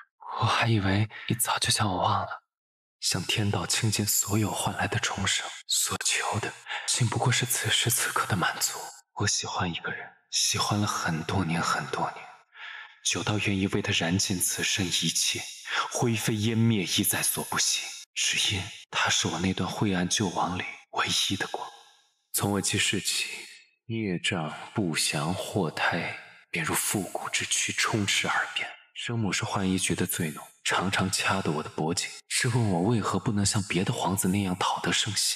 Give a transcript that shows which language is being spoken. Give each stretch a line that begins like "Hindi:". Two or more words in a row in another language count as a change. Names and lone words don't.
Chinese: 我還以為你早就將我忘了。向天道傾盡所有換來的重生，所求的僅不過是此時此刻的滿足。我喜歡一個人，喜歡了很多年很多年，久到願意為他燃盡此生一切，灰飛煙滅亦在所不惜。只因他是我那段晦暗舊往裡唯一的光。從我記事起，孽障不祥禍胎便如復古之軀充斥耳邊。生母是浣衣局的罪奴，常常掐得我的脖頸，質問我為何不能像別的皇子那樣討得聖賢。